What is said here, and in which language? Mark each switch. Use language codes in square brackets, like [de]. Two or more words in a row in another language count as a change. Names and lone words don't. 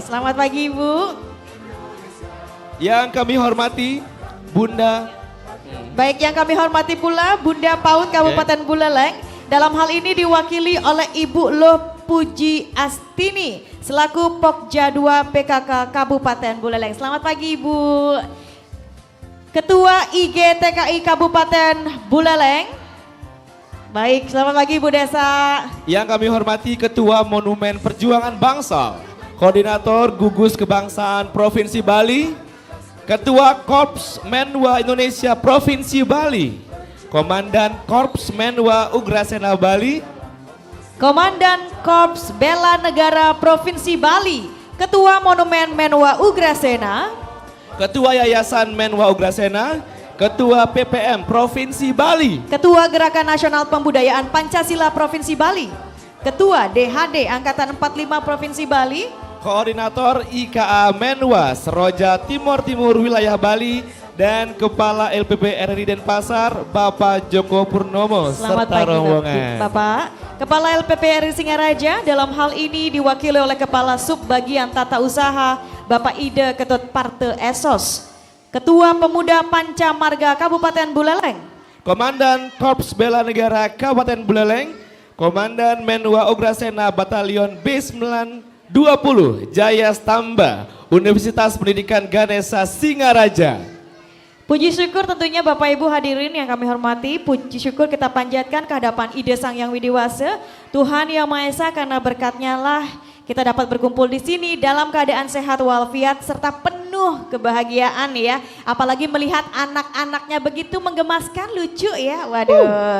[id] Selamat pagi Ibu. Yang kami hormati Bunda. Baik, yang kami hormati pula Bunda PAUD Kabupaten Buleleng. Dalam hal ini diwakili oleh Ibu Loh Puji Astini selaku Pokja 2 PKK Kabupaten Buleleng. Selamat pagi Ibu. Ketua IGTKI Kabupaten Buleleng. Baik, selamat pagi Ibu Desa. Yang kami hormati Ketua Monumen Perjuangan Bangsa, Koordinator Gugus Kebangsaan Provinsi Bali, Ketua Korps Menwa Indonesia Provinsi Bali, Komandan Korps Menwa Ugrasena Bali, Komandan Korps Bela Negara Provinsi Bali, Ketua Monumen Menwa Ugrasena, Ketua Yayasan Menwa Ugrasena, Ketua PPM Provinsi Bali, Ketua Gerakan Nasional Pembudayaan Pancasila Provinsi Bali, Ketua DHD Angkatan 45 Provinsi Bali, Koordinator IKA Menwa Seroja Timur Wilayah Bali, dan Kepala LPP RRI Denpasar Bapak Joko Purnomo. Selamat serta pagi rombongan. Bapak. Kepala LPP RRI Singaraja dalam hal ini diwakili oleh Kepala Sub Bagian Tata Usaha Bapak Ide Ketut Parte Esos, Ketua Pemuda Panca Marga Kabupaten Buleleng, Komandan Korps Bela Negara Kabupaten Buleleng, Komandan Menwa Ugrasena Batalion B920 Jaya Stamba Universitas Pendidikan Ganesha Singaraja. Puji syukur tentunya Bapak Ibu hadirin yang kami hormati, puji syukur kita panjatkan ke hadapan Ide Sang Yang Widiwasa, Tuhan Yang Maha Esa, karena berkat-Nya lah kita dapat berkumpul di sini dalam keadaan sehat walafiat serta penuh kebahagiaan ya. Apalagi melihat anak-anaknya begitu menggemaskan, lucu ya, waduh.